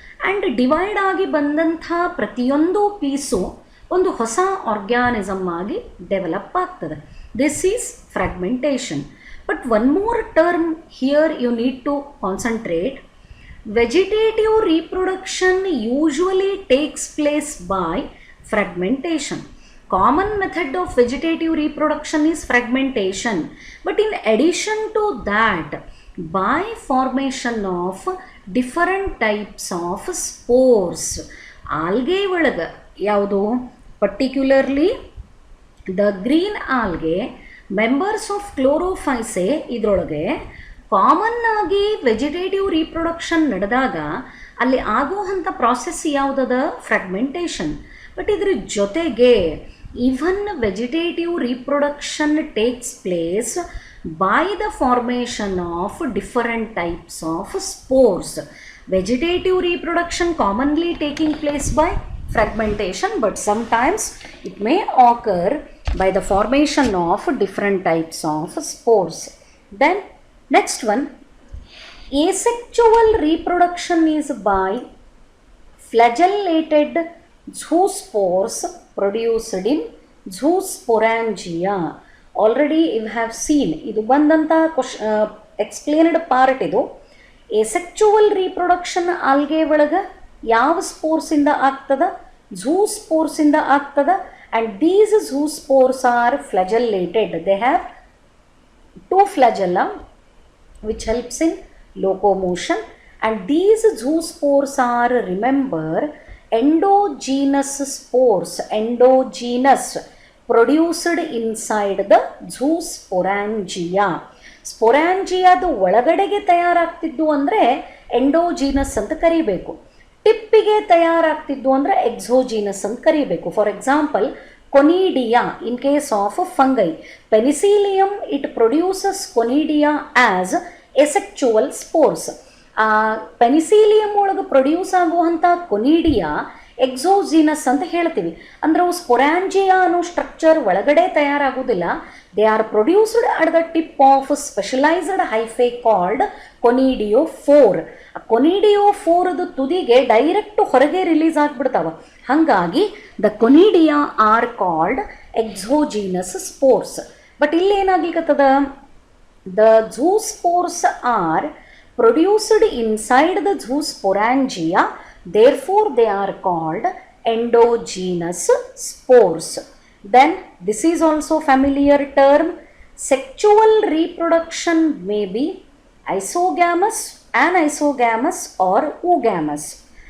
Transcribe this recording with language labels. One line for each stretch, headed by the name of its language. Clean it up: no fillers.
Kannada: And divide ಆಗಿ ಬಂದಂಥ ಪ್ರತಿಯೊಂದು ಪೀಸು ಒಂದು ಹೊಸ ಆರ್ಗ್ಯಾನಿಸಮ್ ಆಗಿ ಡೆವಲಪ್ ಆಗ್ತದೆ.
English: This is fragmentation. But one more term here you need to concentrate. Vegetative reproduction usually takes place by fragmentation. Common method of vegetative reproduction is fragmentation, but in addition to that, by formation of different types of spores.
Kannada: Algae ಒಳಗೆ ಯಾವುದು,
English: particularly the green algae, members of chlorophysae,
Kannada: ಇದರೊಳಗೆ common ಆಗಿ vegetative reproduction ನಡೆದಾಗ ಅಲ್ಲಿ ಆಗುವಂಥ process ಯಾವುದದ? Fragmentation.
English: but
Kannada: ಇದ್ರ ಜೊತೆಗೆ
English: Even vegetative reproduction takes place by the formation of different types of spores. Vegetative reproduction commonly taking place by fragmentation, but sometimes it may occur by the formation of different types of spores. Then next one, asexual reproduction is by flagellated zoospores produced in zoosporangia. Already you have seen,
Kannada: ಇದು ಬಂದಂಥ
English: explained part ಇದು.
Kannada: ಎಸೆಕ್ಚುವಲ್ reproduction algae ಒಳಗೆ ಯಾವ ಸ್ಪೋರ್ಸಿಂದ ಆಗ್ತದ? Zoo ಸ್ಪೋರ್ಸಿಂದ ಆಗ್ತದ.
English: And these zoospores are flagellated. They have 2 flagella which helps in locomotion, and these zoospores are, remember, endogenous spores, endogenous, produced inside the zoosporangia.
Kannada: ಸ್ಪೊರಾಂಜಿಯಾದ ಒಳಗಡೆಗೆ ತಯಾರಾಗ್ತಿದ್ದು ಅಂದರೆ ಎಂಡೋಜೀನಸ್ ಅಂತ ಕರಿಬೇಕು. ಟಿಪ್ಪಿಗೆ ತಯಾರಾಗ್ತಿದ್ದು ಅಂದರೆ ಎಕ್ಸೋಜೀನಸ್ ಅಂತ ಕರಿಬೇಕು.
English: For example, conidia in case of fungi. Penicillium, it produces conidia as asexual spores.
Kannada: Penicillium ಒಳಗೆ produce ಆಗುವಂಥ ಕೊನಿಡಿಯಾ exogenous ಅಂತ ಹೇಳ್ತೀವಿ. ಅಂದರೆ ಅವು ಸ್ಪೊರಾಂಜಿಯಾ ಅನ್ನೋ ಸ್ಟ್ರಕ್ಚರ್ ಒಳಗಡೆ ತಯಾರಾಗೋದಿಲ್ಲ.
English: They are produced at the tip of specialised hyphae called conidiophore.
Kannada: ಕೊನಿಡಿಯೋಫೋರ್ದು ತುದಿಗೆ ಡೈರೆಕ್ಟ್ ಹೊರಗೆ ರಿಲೀಸ್ ಆಗಿಬಿಡ್ತಾವ. ಹಾಗಾಗಿ
English: The conidia are called exogenous spores.
Kannada: But ಇಲ್ಲಿ ಏನಾಗ್ಲಿಕ್ಕತ್ತದ?
English: The zoospores are produced inside the zoosporangia, therefore they are called endogenous spores. Then this is also familiar term. Sexual reproduction may be isogamous, anisogamous or oogamous.